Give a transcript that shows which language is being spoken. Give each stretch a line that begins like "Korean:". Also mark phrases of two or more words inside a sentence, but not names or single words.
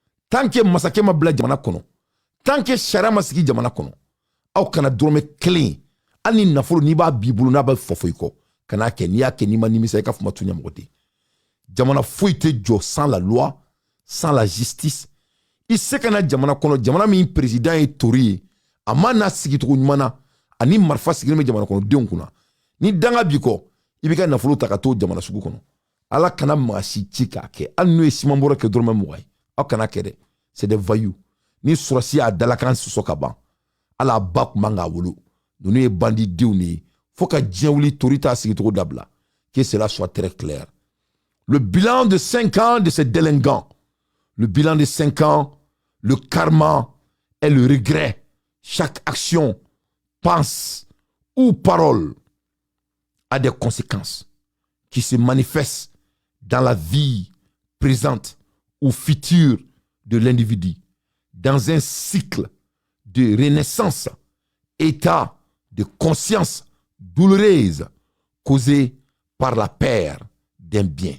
French: tant que
Bambara: masakɛ ma bila jamana kɔnɔ
French: tant que
Bambara: sariya ma sigi jamana kɔnɔ aw kana dɔrɔmɛ kelen hali ni nafolo n'i b'a b'i bolo n'a bɛ fɔfɔ i kɔ kana kɛ n'i y'a kɛ n'i ma nimisa i ka fuma to ɲɛmɔgɔ ten jamana foyi tɛ jɔ
French: sans la loi sans la justice
Bambara: i se ka na jamana kɔnɔ jamana min président ye tori ye a ma n'a sigicogo ɲuman na ani marifa sigilen bɛ jamana kɔnɔdenw kunna ni danga b'i kɔ i bɛ ka nafolo ta ka to jamana sugu kɔnɔ ala kana maa si ci k'a kɛ hali n'o ye siman bɔrɔ kɛ dɔrɔmɛ 20 ye aw kana kɛ dɛ
French: c'est des voyous
Bambara: ni surasi y'a dalakan sɔsɔ ka ban ala ba kun man k'a wolo ninnu ye bandidenw de ye fo ka diɲɛ wuli tori t'a sigicogo dabila
French: que cela soit très clair. Le bilan de 5 ans de ces délinquants, le bilan de 5 ans, le karma et le regret, chaque action, pense ou parole a des conséquences qui se manifestent dans la vie présente ou future de l'individu, dans un cycle de renaissance, état de conscience douloureuse causée par la perte d'un bien.